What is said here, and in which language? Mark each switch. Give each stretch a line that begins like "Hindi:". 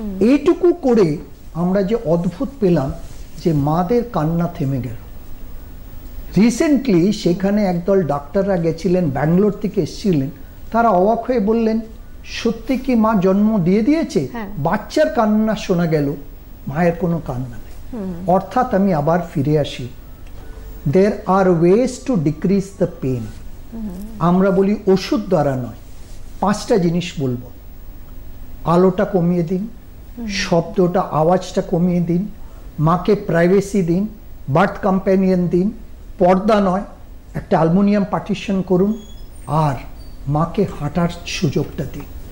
Bangla: এইটুকু করে আমরা যে অদ্ভুত পেলাম যে মাদের কান্না থেমে গেল। রিসেন্টলি সেখানে একদল ডাক্তাররা গেছিলেন, ব্যাঙ্গালোর থেকে এসেছিলেন, তারা অবাক হয়ে বললেন, সত্যি কি মা জন্ম দিয়ে দিয়েছে? বাচ্চার কান্না শোনা গেল, মায়ের কোনো কান্না নেই। অর্থাৎ আমি আবার ফিরে আসি,
English: there are ways to decrease the pain।
Bangla: আমরা বলি ওষুধ দ্বারা নয়, 5টা জিনিস বলবো। আলোটা কমিয়ে দিন, শব্দটা, আওয়াজটা কমিয়ে দিন, মাকে প্রাইভেসি দিন, বার্থ কম্প্যানিয়ন দিন, পর্দা নয়, একটা অ্যালুমিনিয়াম পার্টিশন করুন, আর মাকে হাঁটার সুযোগটা দিন।